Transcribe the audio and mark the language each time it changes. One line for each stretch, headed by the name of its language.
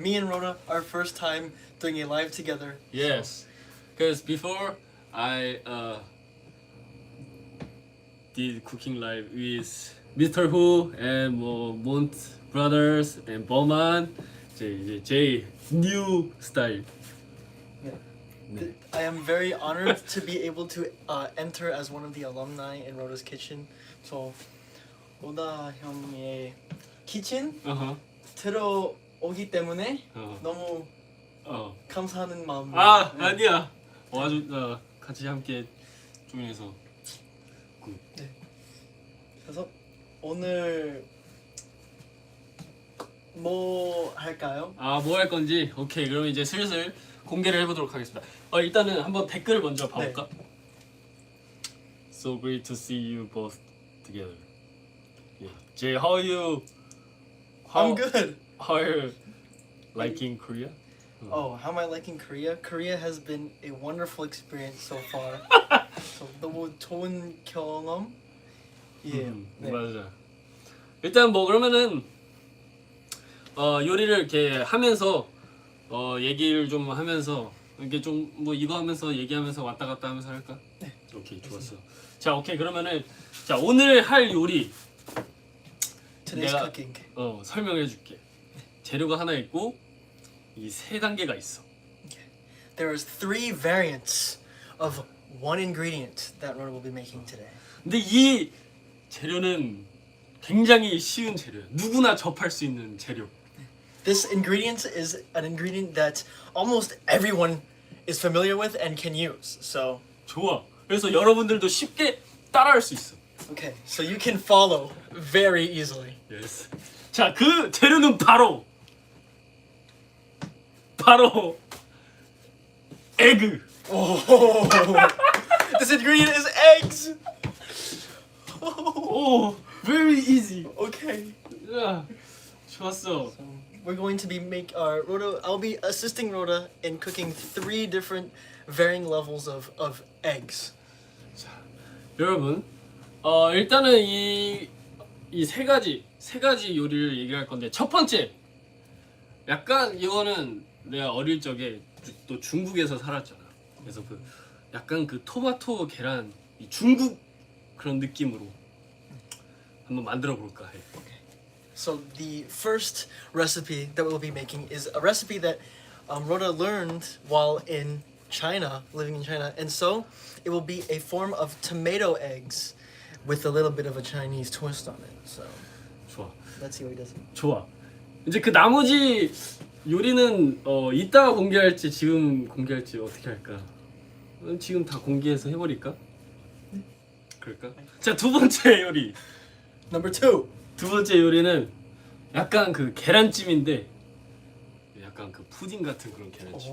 English: Me and Roda, our first time doing a live together. Yes, because before I did cooking live with Mr. Who and M.O.N.T brothers and Bowman.
Korean: 이제 제
English: new style.
Korean: 네.
English: I am very honored to be able to enter as one of the alumni in Roda's kitchen. So
Korean: 로다 형의 키친 들어오기 때문에 너무 감사하는 마음. 아니야. 아주 같이 함께 중에서 네. 그래서 오늘 뭐 할까요? 아, 뭐 할 건지. 오케이. 그럼 이제 슬슬 공개를 해보도록 하겠습니다. 일단은 한번 댓글을 먼저 봐볼까? 네.
English: So great to see you both together. Yeah. Jay, how are you? I'm good. How are you liking Korea? Oh, how am I liking Korea? Korea has been a wonderful experience so far. so
Korean: 너무 좋은 경험. 예. 네. 맞아. 일단 뭐 그러면은 요리를 이렇게 하면서 얘기를 좀 하면서 이게 좀 뭐 이거 하면서 얘기하면서 왔다 갔다 하면서 할까? 네. 오케이, 좋았어. 자, 오케이. 그러면은 자, 오늘 할 요리
English: Today's
Korean: 내가
English: cooking.
Korean: 설명해 줄게. 재료가 하나 있고 이 세 단계가 있어.
English: There's 3 variants of one ingredient that Roda will be making today.
Korean: 근데 이 재료는 굉장히 쉬운 재료야. 누구나 접할 수 있는 재료.
English: This ingredient is an ingredient that almost everyone is familiar with and can use. So,
Korean: 좋아. 그래서 여러분들도 쉽게 따라할 수 있어.
English: okay, so you can follow very easily. Yes.
Korean: 자, 그 재료는 바로 에그.
English: Oh, this ingredient is eggs. 오, very easy. Okay.
Korean: 야, 좋았어.
English: We're going to be Roda. I'll be assisting Roda in cooking 3 different varying levels of eggs.
Korean: 자, 여러분, 일단은 이 세 가지 요리를 얘기할 건데 첫 번째, 약간 이거는 내가 어릴 적에 또 중국에서 살았잖아. 그래서 그 약간 그 토마토 계란 이 중국 그런 느낌으로 한번 만들어 볼까 해.
English: So the first recipe that we'll be making is a recipe that Roda learned while in China, living in China, and so it will be a form of tomato eggs with a little bit of a Chinese twist on it. So
Korean: 좋아.
English: let's see what he does.
Korean: 좋아. 이제 그 나머지 요리는 이따가 공개할지 지금 공개할지 어떻게 할까? 지금 다 공개해서 해버릴까? 그럴까? 자, 두 번째 요리.
English: Number 2.
Korean: 두 번째 요리는 약간 그 계란찜인데 약간 그 푸딩 같은 그런 계란찜.